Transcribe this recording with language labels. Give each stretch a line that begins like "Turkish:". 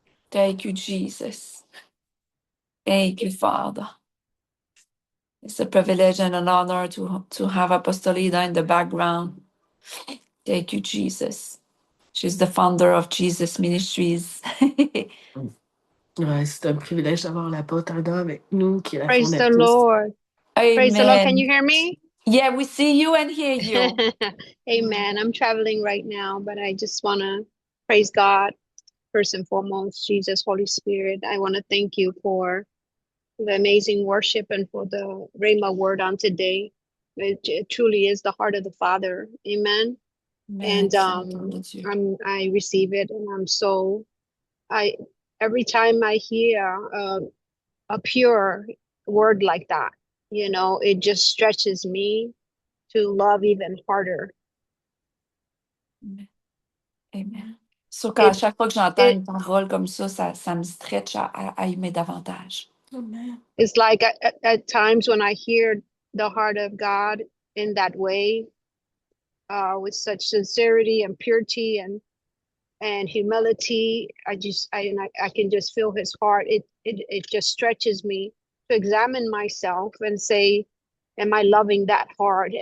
English: Thank you, Jesus. Thank you, Father. It's a privilege and an honor to have Apostle Leda in the background. Thank you, Jesus. She's the founder of Jesus Ministries.
French: Ouais, c'est un privilège d'avoir l'apôtre Ada avec nous, qui est la
English: Praise the Lord. Praise the Lord. Can you hear me? Yeah, we see you and hear you. Amen. I'm traveling right now, but I just want to praise God first and foremost. Jesus, Holy Spirit, I want to thank you for the amazing worship and for the Rhema word on today. It truly is the heart of the Father. Amen. And I receive it, and every time I hear a pure word like that, you know, it just stretches me to love even harder. Amen.
French: So, à chaque fois que j'entends une parole comme ça, ça me stretch à aimer davantage.
English: Amen. It's like at times when I hear the heart of God in that way, with such sincerity and purity and humility, I can just feel his heart. It just stretches me to examine myself and say, am I loving that hard?